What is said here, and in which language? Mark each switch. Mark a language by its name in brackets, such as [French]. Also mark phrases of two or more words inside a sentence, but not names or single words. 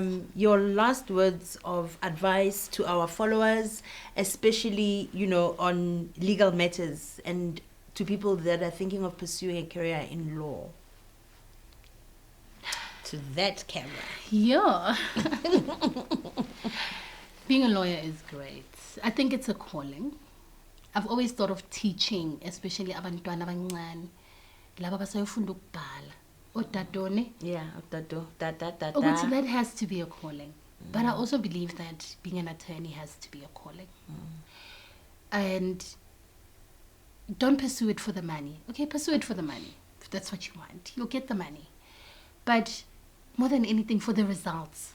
[English] your last words of advice to our followers, especially, you know, on legal matters and to people that are thinking of pursuing a career in law. To that camera. Yeah. Being a lawyer is great. I think it's a calling. I've always thought of teaching, especially [Zulu] abantwana abancane, laba basayofunda ukubhala. Otadone. [English] Yeah. Ukuthi that has to be a calling. But I also believe that being an attorney has to be a calling. And don't pursue it for the money. Okay, pursue it for the money. If that's what you want, you'll get the money. But more than anything, for the results.